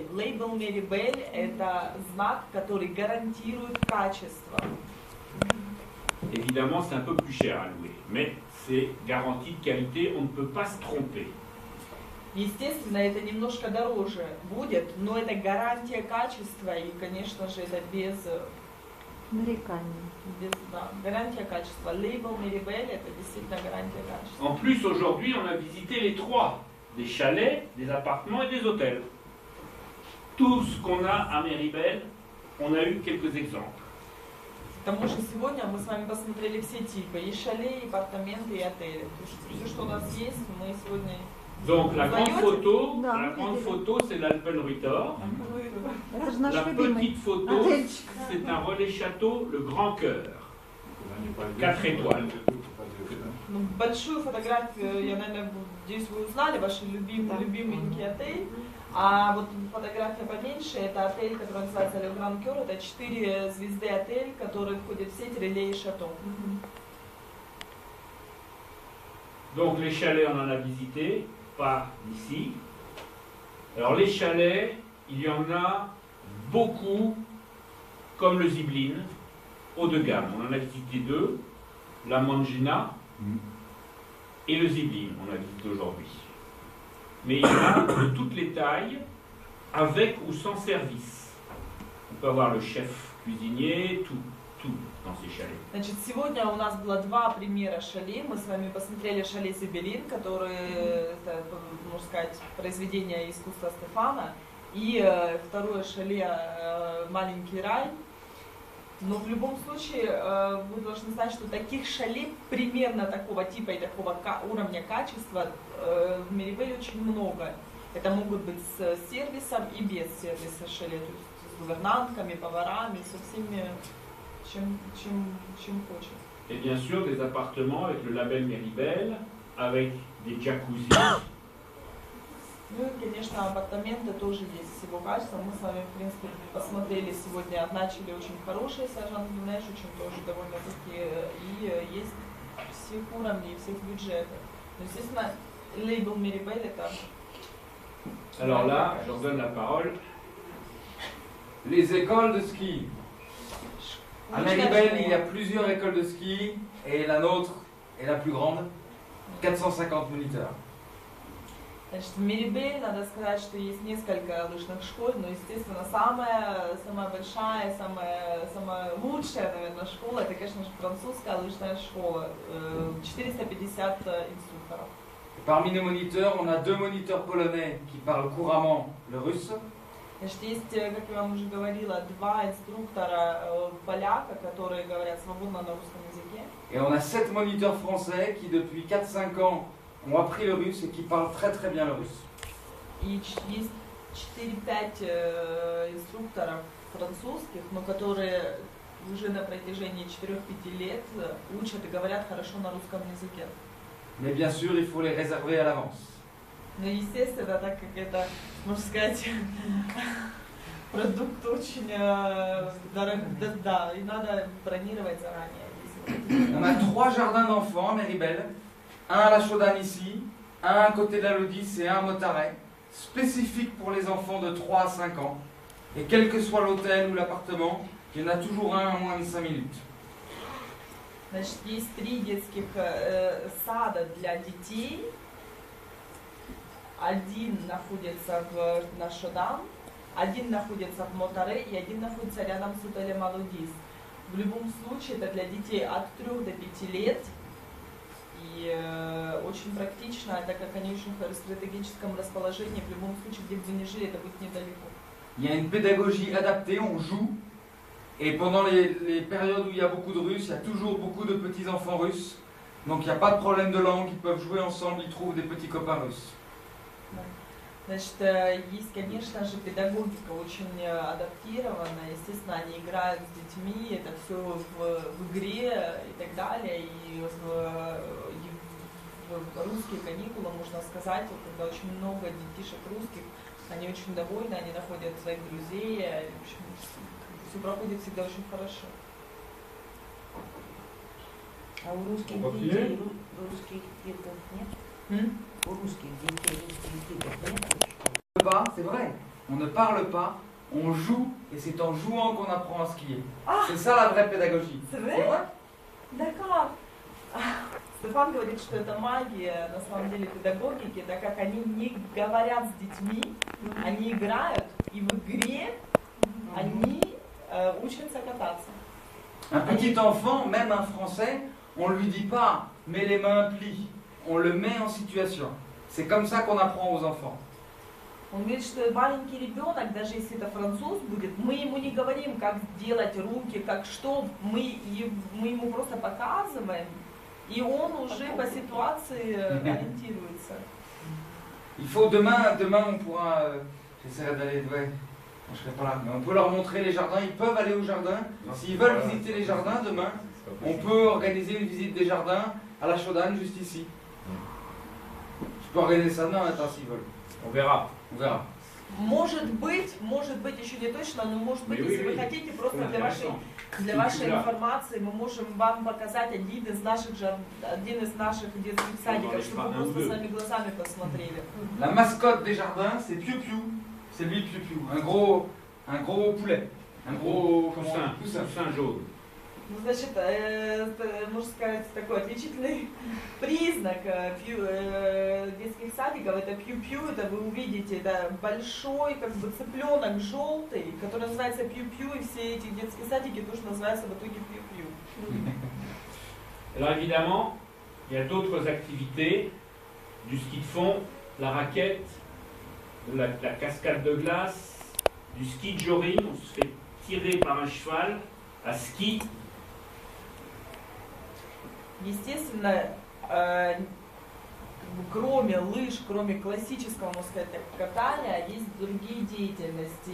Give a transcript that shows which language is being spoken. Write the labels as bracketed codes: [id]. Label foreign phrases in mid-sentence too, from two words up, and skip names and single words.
[ru] Лейбл Méribel – это знак, который гарантирует качество. [fr] Évidemment, c'est un peu plus cher à louer, mais c'est garantie de qualité, on ne peut pas se tromper. [ru] Естественно, это немножко дороже будет, но это гарантия качества, и, конечно же, это без Нарекание. да, гарантия качества. Лейбл Meribel это действительно гарантия качества. [fr] En plus, aujourd'hui, on a visité les trois, des chalets, des appartements et des hôtels. Tout ce qu'on a à Meribel, on a eu quelques exemples. [ru] К тому же сегодня мы с вами посмотрели все типы, и шале, и апартаменты, и отели. То есть все, что у нас есть, мы сегодня... [fr] Donc la grande photo, Non, la grande photo, c'est l'Alpenritter. [ru] Это же наш [fr] La [ru] любимый. [fr] petite photo, [ru] Отельчик. [fr] c'est un relais château, le Grand Cœur. 4 étoiles. [ru] Ну, большую фотографию, я, наверное, надеюсь, вы узнали, ваш любименький отель. А вот фотография поменьше, это отель, который называется Le Grand Cœur, это 4 звезды отель, который входит в сеть Relais et Château. [fr] Donc les chalets, on en a visité, pas d'ici. Alors les chalets, il y en a beaucoup, comme le Ziblin, haut de gamme. On en a visité 2, la Mangina et le Ziblin, on a visité aujourd'hui. Mais il y en a de toutes les tailles, avec ou sans service. On peut avoir le chef cuisinier, tout dans ces chalets. [ru] Значит, сегодня у нас было 2 примера шале. Мы с вами посмотрели шале Зибелин, который, это, можно сказать, произведение искусства Стефана. И второе шале Маленький рай. Но в любом случае вы должны знать, что таких шале примерно такого типа и такого уровня качества в Мерибеле очень много. Это могут быть с сервисом и без сервиса шале, то есть с гувернантками, поварами, со всеми, чем хочешь. [fr] Et bien sûr, des appartements avec le label Meribel, avec des jacuzzis. [ru] Ну и, конечно, апартаменты тоже есть всего качества. Мы с вами, в принципе, посмотрели сегодня, начали очень хорошие сержант Дюнеш, очень тоже довольно-таки, и есть всех уровней, всех бюджетов. Но, естественно, лейбл Meribel это... [fr] Alors là, je leur donne la parole. Les écoles de ski. À Meribel, il y a plusieurs écoles de ski et la nôtre est la plus grande, 450 moniteurs. [ru] Значит, в Мерибеле надо сказать, что есть несколько лыжных школ, но, естественно, самая большая, самая лучшая, наверное, школа, это, конечно же, французская лыжная школа, 450 инструкторов. [fr] Parmi nos moniteurs, on a 2 moniteurs polonais qui parlent couramment le russe. [ru] Значит, есть, как я вам уже говорила, 2 инструктора поляка, которые говорят свободно на русском языке. [fr] Et on a 7 moniteurs français qui, depuis 4-5 ans, ont appris le russe et qui parlent très très bien le russe. [ru] И есть 4-5 инструкторов французских, но которые уже на протяжении 4-5 лет учат и говорят хорошо на русском языке. [fr] Mais bien sûr, il faut les réserver à l'avance. [ru] Но, естественно, так как это, можно сказать, продукт очень дорогой, да, и надо бронировать заранее. [fr] On a 3 jardins d'enfants à Meribel, un à la Chaudane ici, un à côté de la Lodis et un à Motaret, spécifiques pour les enfants de 3 à 5 ans. Et quel que soit l'hôtel ou l'appartement, il y en a toujours un à moins de 5 minutes. [ru] Значит, есть 3 детских сада для детей. Один находится на Шодан, один находится в Мотаре и один находится рядом с отелем Алодис. В любом случае, это для детей от 3 до 5 лет. И очень практично, так как они очень в стратегическом расположении, в любом случае, где бы вы ни жили, это будет недалеко. [fr] Il y a une pédagogie adaptée, on joue. Et pendant les périodes où il y a beaucoup de Russes, il y a toujours beaucoup de petits enfants russes. Donc il n'y a pas de problème de langue, ils peuvent jouer ensemble, ils trouvent des petits copains russes. [ru] Значит, есть, конечно же, педагогика очень адаптирована. Естественно, они играют с детьми, это все в игре и так далее. И в русские каникулы, можно сказать, вот, когда очень много детишек русских, они очень довольны, они находят своих друзей. В общем, все проходит всегда очень хорошо. А у русских детей русских деток нет? У русских детей русских деток нет? [fr] Pas, c'est vrai. On ne parle pas, on joue, et c'est en jouant qu'on apprend à skier. Ah, c'est ça la vraie pédagogie. c'est vrai? D'accord. [ru] Стефан говорит, что это магия, на самом деле, педагогики, так как они не говорят с детьми, они играют, и в игре они учатся кататься. [fr] Un petit enfant, même un français, on ne lui dit pas « mets les mains plies », on le met en situation. C'est comme ça qu'on apprend aux enfants. [ru] Он говорит, что маленький ребенок, даже если это француз будет, мы ему не говорим, как делать руки, как что, мы ему просто показываем, и он уже по ситуации ориентируется. [fr] Il faut demain on pourra, j'essaierai d'aller, ouais, je serai pas là, mais on peut leur montrer les jardins, ils peuvent aller au jardin. S'ils veulent visiter les jardins demain, on peut organiser une visite des jardins à la Chaudane, juste ici. Je peux organiser ça demain matin s'ils veulent. On verra. On verra. [ru] Может быть, еще не точно, но может быть, если вы хотите, просто для вашей информации, мы можем вам показать один из наших детских садиков, чтобы вы просто своими глазами посмотрели. [fr] La mascotte des jardins, c'est Piu Piu. C'est lui Piu Piu, un gros poulet, un gros poussin jaune. [ru] Ну, значит, можно сказать, такой отличительный признак детских садиков, это пью-пью, это вы увидите, это большой, как бы, цыпленок желтый, который называется пью-пью, и все эти детские садики тоже называются в итоге пью-пью. [fr] Alors évidemment, il y a d'autres activités, du ski de fond, la raquette, la cascade de glace, du ski de joring, on se fait tirer par un cheval à ski. [ru] Естественно, кроме лыж, кроме классического, можно сказать, катания, есть другие деятельности.